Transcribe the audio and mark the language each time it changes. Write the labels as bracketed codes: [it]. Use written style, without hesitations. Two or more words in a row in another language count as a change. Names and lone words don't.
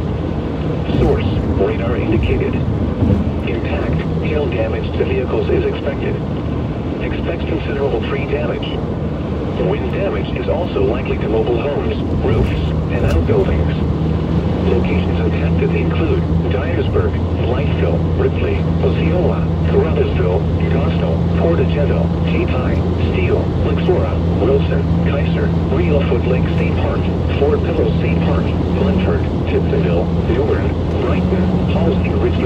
[en] Source, radar indicated. Impact, hail damage to vehicles is expected. Expect considerable tree damage. Wind damage is also likely to mobile homes, roofs, and outbuildings. Locations impacted include Dyersburg, Blytheville, Ripley, Osceola, Carruthersville, Gosnell, Portagedo, Tetai, Steele, Lexora, Wilson, Kaiser, Reelfoot Lake State Park, Fort Pillow State Park, Blanford, Tiptonville, Newbern, Brighton, Halsey, Ridgely.